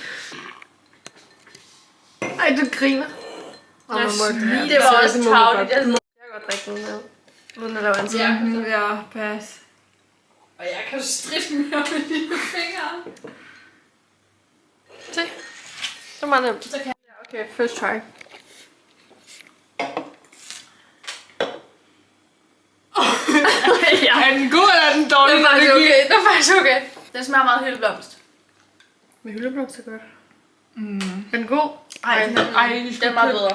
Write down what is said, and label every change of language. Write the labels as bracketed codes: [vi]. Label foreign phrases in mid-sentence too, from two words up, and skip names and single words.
[da] Ej, du griner. Det var også tavligt. Jeg kan godt drikke den her. Uden at lave en sådan. Ja, pas. Og jeg kan stride mere med dine fingre. Se. Det er meget nemt. Så kan jeg. Ja, [en] okay, first try. [da] Ja. Er den god eller er den dårlig? Det er faktisk okay. Det er faktisk okay. Den smager meget hyldeblomst. Med hyldeblomst er godt. Er den god? Ej, den er meget bedre.